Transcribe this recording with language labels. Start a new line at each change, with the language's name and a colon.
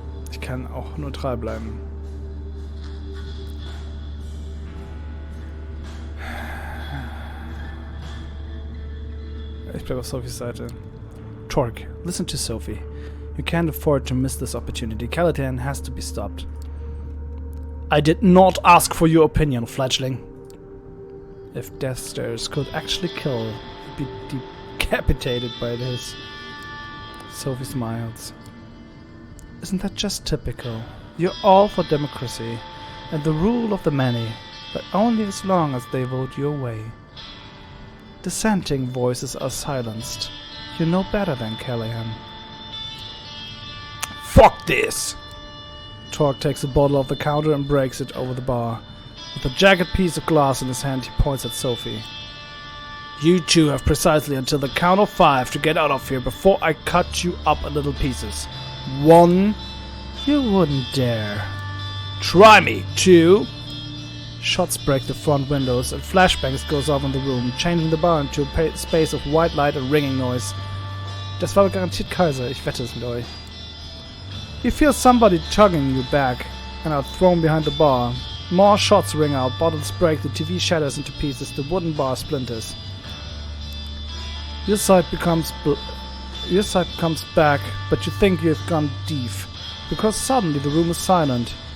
German: Ich kann auch neutral bleiben. Ich bleibe auf Sophies Seite.
English: Torque, listen to Sophie. You can't afford to miss this opportunity. Callahan has to be stopped. I did not ask for your opinion, fledgling. If death stares could actually kill, he'd be decapitated by this. Sophie smiles. Isn't that just typical? You're all for democracy and the rule of the many, but only as long as they vote your way. Dissenting voices are silenced. You know better than Callahan. Fuck this! Torque takes a bottle off the counter and breaks it over the bar. With a jagged piece of glass in his hand, he points at Sophie. You two have precisely until the count of 5 to get out of here before I cut you up in little pieces. 1. You wouldn't dare. Try me. 2. Shots break the front windows and flashbangs goes off in the room, changing the bar into a space of white light and ringing noise.
German: Das war garantiert Kaiser, ich wette es mit euch.
English: You feel somebody tugging you back and are thrown behind the bar. More shots ring out, bottles break, the TV shatters into pieces, the wooden bar splinters. Your side comes back, but you think you've gone deaf, because suddenly the room is silent.